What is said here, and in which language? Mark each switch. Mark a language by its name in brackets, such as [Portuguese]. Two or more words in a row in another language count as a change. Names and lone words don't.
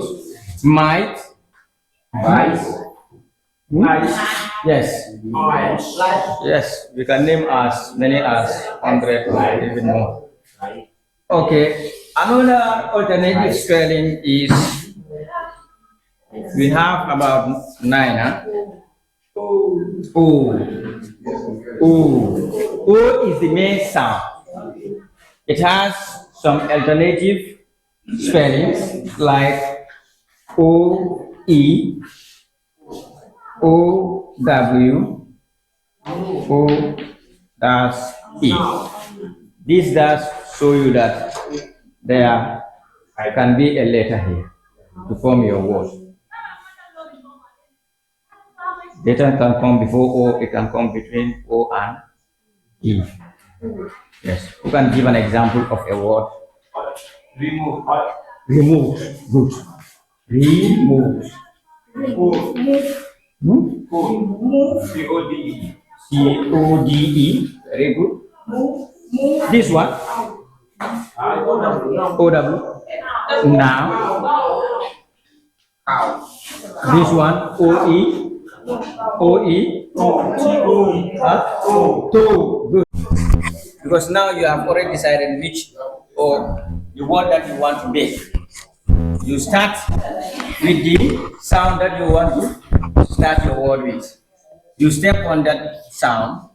[English] Might, yes. Yes, we can name as many as 100 or even more. Okay, another alternative spelling is, we have about 9, huh? O. O is the main sound. It has some alternative spellings like O-E, O-W, O-E. This does show you that there can be a letter here to form your word. Letter can come before O, it can come between O and E. Yes. You can give an example of a word. Remove. Remove. Good. Remove. C-O-D-E. C-O-D-E. Very good. This one. O-W. Now. This one. O-E. O-E. To. Good. Because now you have already decided which or the word that you want to make. You start with the sound that you want to start your word with. You step on that sound.